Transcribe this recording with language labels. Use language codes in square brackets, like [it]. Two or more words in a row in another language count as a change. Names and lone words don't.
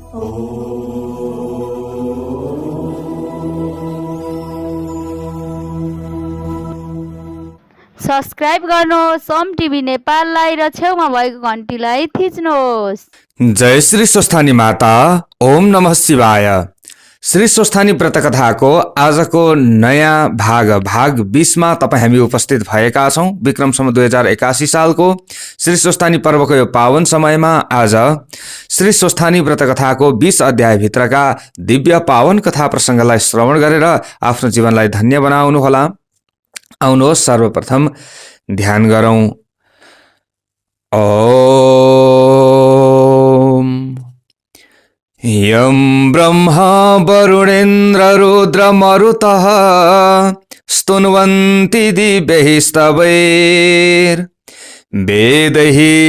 [ne] सब्स्क्राइब गर्नुहोस् ओम टिभी नेपाललाई र छेउमा भएको घन्टीलाई थिच्नुहोस्। जय श्री स्वस्थानी माता। [sa] ओम नमः शिवाय। [ne] श्री स्वस्थानी व्रतकथाको आजको नयाँ भाग 20 मा तपाईँ हामी उपस्थित भएका छौँ। विक्रम सम्वत 2081 सालको श्री स्वस्थानी पर्वको यो पावन समयमा आज श्री स्वस्थानी व्रतकथाको 20 अध्यायभित्रका दिव्य पावन कथा प्रसङ्गलाई श्रवण गरेर आफ्नो जीवनलाई धन्य बनाउनुहोला। आउनुहोस् सर्वप्रथम ध्यान गरौँ। [sa] ओम यं ब्रह्मा वरुणेन्द्र रुद्र मरुतः स्तुन्वन्ति दिव्यैः स्तवैर् वेदैः